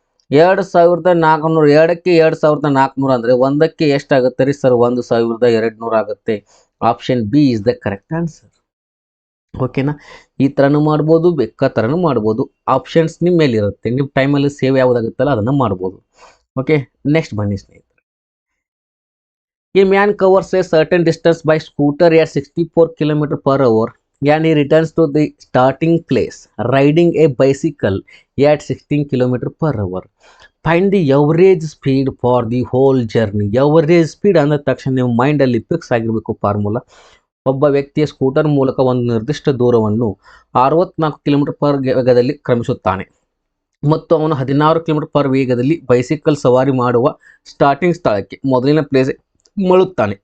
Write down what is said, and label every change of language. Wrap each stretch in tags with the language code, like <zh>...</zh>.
<kn>2400, 2ಕ್ಕೆ 2400 ಅಂದರೆ 1ಕ್ಕೆ ಎಷ್ಟಾಗುತ್ತೆ ರೀ ಸರ್? 1200 ಆಗುತ್ತೆ.</kn> <en>Option B is the correct answer.</en> <kn>ಓಕೆನಾ? ಈ ಥರನೂ ಮಾಡ್ಬೋದು, ಬೇಕಾ ಥರನೂ ಮಾಡ್ಬೋದು. ಆಪ್ಷನ್ಸ್ ನಿಮ್ಮ ಮೇಲಿರುತ್ತೆ. ನಿಮ್ಮ ಟೈಮಲ್ಲಿ ಸೇವ್ ಯಾವುದಾಗುತ್ತಲ್ಲ ಅದನ್ನು ಮಾಡ್ಬೋದು. ಓಕೆ, ನೆಕ್ಸ್ಟ್ ಬನ್ನಿ ಸ್ನೇಹಿತರೆ.</kn> <en>A man covers a certain distance by scooter at 64 km/h and he returns to the starting place riding a bicycle at 16 km/h. Find the average speed for the whole journey.</en> <kn>Average speed ಅಂದ ತಕ್ಷಣ ನೀವು ಮೈಂಡಲ್ಲಿ fix ಆಗಿರಬೇಕು formula. ಒಬ್ಬ ವ್ಯಕ್ತಿಯ scooter ಮೂಲಕ ಒಂದು ನಿರ್ದಿಷ್ಟ ದೂರವನ್ನು 64 km/h ವೇಗದಲ್ಲಿ ಕ್ರಮಿಸುತ್ತಾನೆ ಮತ್ತು ಅವನು 16 km/h ವೇಗದಲ್ಲಿ ಬೈಸಿಕಲ್ ಸವಾರಿ ಮಾಡುವ ಸ್ಟಾರ್ಟಿಂಗ್ ಸ್ಥಳಕ್ಕೆ ಮೊದಲಿನ ಪ್ಲೇಸ್ ಮಳುತ್ತಾನೆ.</kn>